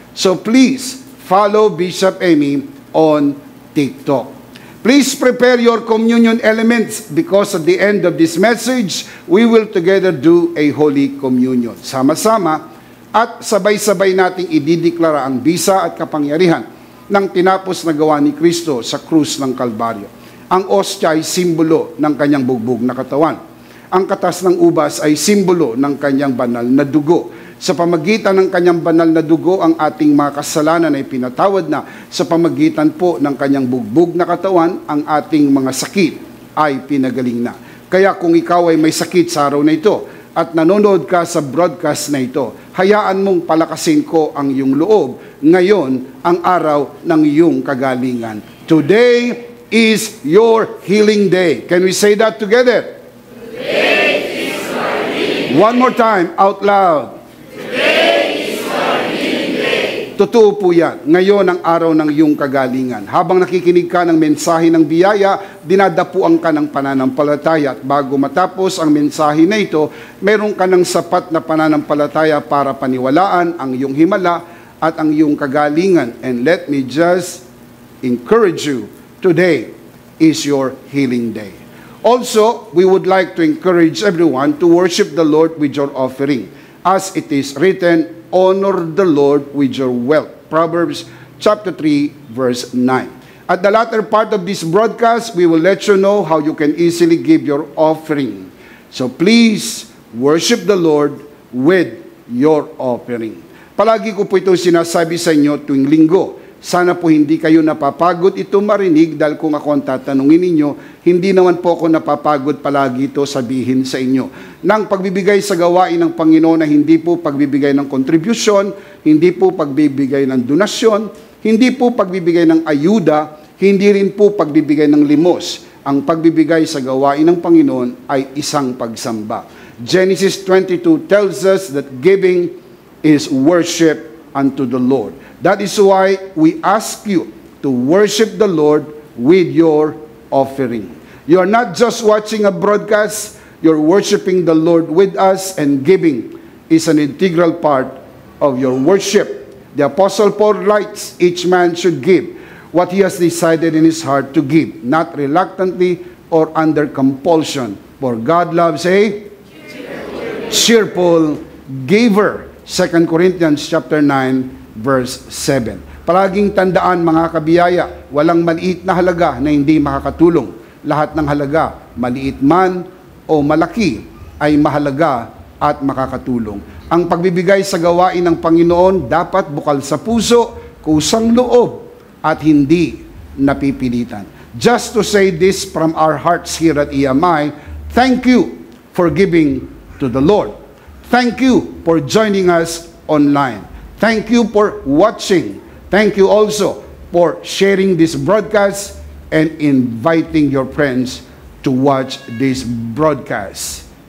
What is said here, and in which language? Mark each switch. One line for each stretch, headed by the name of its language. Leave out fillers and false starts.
English: So please, follow Bishop Emmy on TikTok. Please prepare your communion elements because at the end of this message, we will together do a Holy Communion.
Filipino: Sama-sama, at sabay-sabay nating idideklara ang bisa at kapangyarihan ng tinapos na gawa ni Kristo sa krus ng Kalbaryo. Ang ostya ay simbolo ng kanyang bugbog na katawan. Ang katas ng ubas ay simbolo ng kanyang banal na dugo. Sa pamagitan ng kanyang banal na dugo, ang ating mga kasalanan ay pinatawad na. Sa pamagitan po ng kanyang bugbog na katawan, ang ating mga sakit ay pinagaling na. Kaya kung ikaw ay may sakit sa araw na ito, at nanonood ka sa broadcast na ito, hayaan mong palakasin ko ang iyong loob. Ngayon, ang araw ng iyong kagalingan.
English: Today is your healing day. Can we say that together? Today is our healing day. One more time, out loud. Today is our healing day.
Filipino: Totoo po yan. Ngayon ang araw ng iyong kagalingan. Habang nakikinig ka ng mensahe ng biyaya, dinadapuan ka ng pananampalataya. At bago matapos ang mensahe na ito, meron ka ng sapat na pananampalataya para paniwalaan ang iyong himala at ang iyong kagalingan.
English: And let me just encourage you, today is your healing day. Also, we would like to encourage everyone to worship the Lord with your offering. As it is written, honor the Lord with your wealth. Proverbs chapter 3, verse 9. At the latter part of this broadcast, we will let you know how you can easily give your offering. So please, worship the Lord with your offering.
Filipino: Palagi ko po ito sinasabi sa inyo tuwing linggo. Sana po hindi kayo napapagod ito marinig dahil kung ako ang tatanungin ninyo, hindi naman po ako napapagod palagi ito sabihin sa inyo. Nang pagbibigay sa gawain ng Panginoon na hindi po pagbibigay ng kontribusyon, hindi po pagbibigay ng donasyon, hindi po pagbibigay ng ayuda, hindi rin po pagbibigay ng limos. Ang pagbibigay sa gawain ng Panginoon ay isang pagsamba.
English: Genesis 22 tells us that giving is worship unto the Lord. That is why we ask you to worship the Lord with your offering. You are not just watching a broadcast, you're worshiping the Lord with us, and giving is an integral part of your worship. The Apostle Paul writes, each man should give what he has decided in his heart to give, not reluctantly or under compulsion. For God loves a cheerful giver. 2 Corinthians chapter 9, verse 7.
Filipino: Palaging tandaan mga kabiyaya, walang maliit na halaga na hindi makakatulong. Lahat ng halaga, maliit man o malaki, ay mahalaga at makakatulong. Ang pagbibigay sa gawain ng Panginoon dapat bukal sa puso, kusang loob, at hindi napipilitan.
English: Just to say this from our hearts here at EMI, thank you for giving to the Lord. Thank you for joining us online. Thank you for watching. Thank you also for sharing this broadcast and inviting your friends to watch this broadcast.